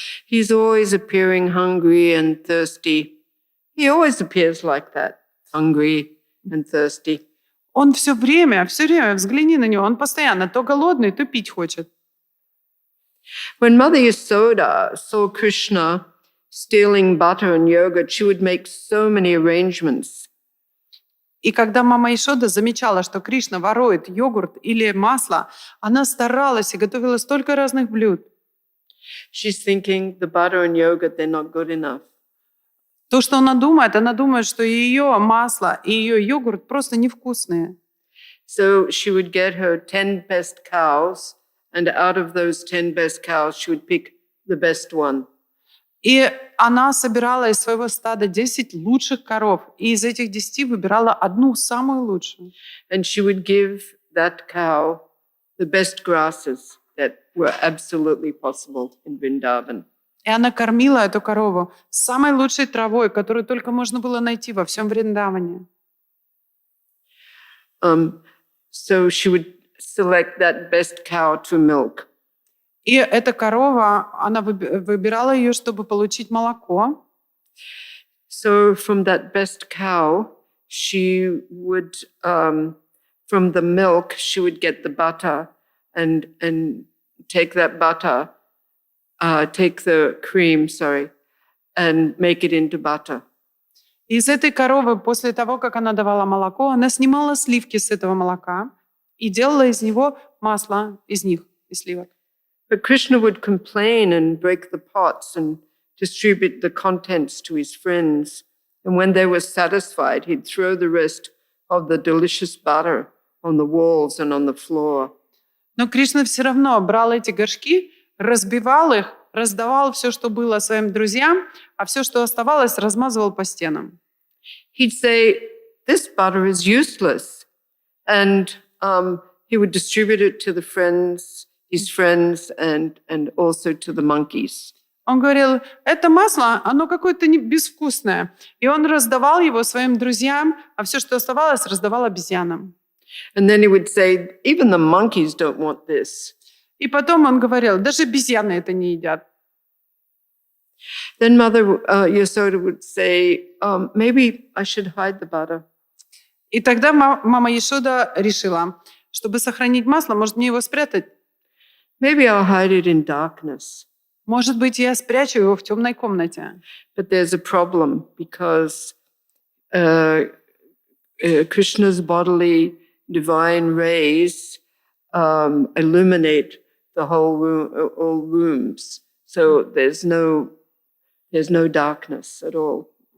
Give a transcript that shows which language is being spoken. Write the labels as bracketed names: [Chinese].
[English] He's always appearing hungry and thirsty. He always appears like that, hungry and thirsty. [Russian] Он все время, взгляни на него, он постоянно то голодный, то пить хочет. [English] When Mother Yasoda saw Krishna stealing butter and yogurt, she would make so many arrangements. [Russian] И когда мама Ишода замечала, что Кришна ворует йогурт или масло, она старалась и готовила столько разных блюд. [English] She's thinking the butter and yogurt, they're not good enough. [Russian] То, что она думает, что ее масло и ее йогурт просто невкусные. [English] So she would get her 10 best cows, and out of those 10 best cows, she would pick the best one. [Russian] И она собирала из своего стада 10 лучших коров, и из этих 10 выбирала одну, самую лучшую. [English] And she would give that cow the best grasses that were absolutely possible in Vrindavan. [Russian] И она кормила эту корову самой лучшей травой, которую только можно было найти во всем Вриндаване. [English] So she would select that best cow to milk. [Russian] И эта корова, она выбирала ее, чтобы получить молоко. [English] So from that best cow, she would, from the milk, she would get the butter and take that butter, take the cream, and make it into butter. [Russian] Из этой коровы, после того, как она давала молоко, она снимала сливки с этого молока и делала из него масло, из сливок. [English] But Krishna would complain and break the pots and distribute the contents to his friends. And when they were satisfied, he'd throw the rest of the delicious butter on the walls and on the floor. [Russian] Но Кришна все равно брал эти горшки, разбивал их, раздавал все, что было своим друзьям, а все, что оставалось, размазывал по стенам. [English] He'd say, this butter is useless. And he would distribute it to his friends and also to the monkeys. [Russian] Он говорил, это масло, оно какое-то безвкусное. И он раздавал его своим друзьям, а все, что оставалось, раздавал обезьянам. [English] And then he would say, even the monkeys don't want this. [Russian] И потом он говорил, даже обезьяны это не едят. [English] Then Mother Yasoda would say, maybe I should hide the butter. [Russian] И тогда мама Ешода решила, чтобы сохранить масло, может, мне его спрятать? [English] Maybe I'll hide it in darkness. [Russian] Может быть, я спрячу его в темной комнате. [English] But there's a problem because Krishna's bodily divine rays illuminate the whole room, all rooms. So there's no darkness at all.